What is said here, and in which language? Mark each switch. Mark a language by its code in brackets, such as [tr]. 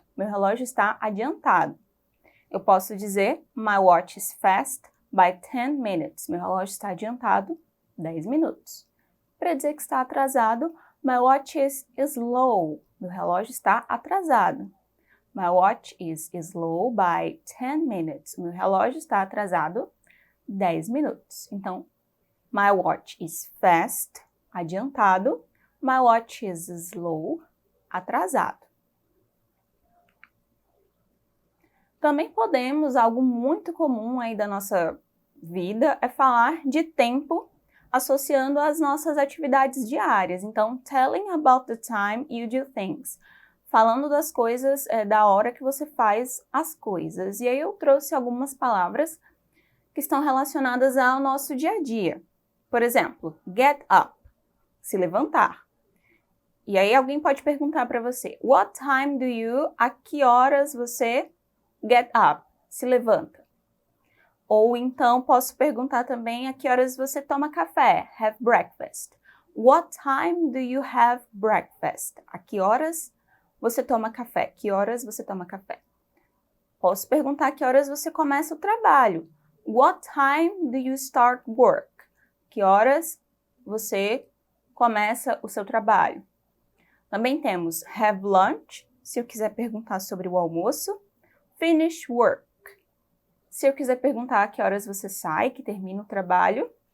[pt] Meu relógio está adiantado. Eu posso dizer [en] my watch is fast by 10 minutes. [pt] Meu relógio está adiantado 10 minutos. Para dizer que está atrasado, [en] my watch is slow. [pt] Meu relógio está atrasado. [en] My watch is slow by 10 minutes. [pt] Meu relógio está atrasado 10 minutos. [en] Então, my watch is fast, adiantado. My watch is slow, atrasado. [pt] Também podemos, algo muito comum aí da nossa vida, é falar de tempo associando as nossas atividades diárias. [en] Então, telling about the time you do things. [pt] Falando das coisas, da hora que você faz as coisas. E aí eu trouxe algumas palavras que estão relacionadas ao nosso dia a dia. Por exemplo, [en] get up, [pt] se levantar. E aí alguém pode perguntar para você, [en] what time do you, [pt] a que horas você get up, se levanta? Ou então posso perguntar também a que horas você toma café, [en] have breakfast. What time do you have breakfast? [pt] A que horas você toma café? Que horas você toma café? Posso perguntar a que horas você começa o trabalho. [en] What time do you start work? [pt] Que horas você começa o seu trabalho? Também temos [en] have lunch, [pt] se eu quiser perguntar sobre o almoço. [en] Finish work, [pt] se eu quiser perguntar a que horas você sai, que termina o trabalho.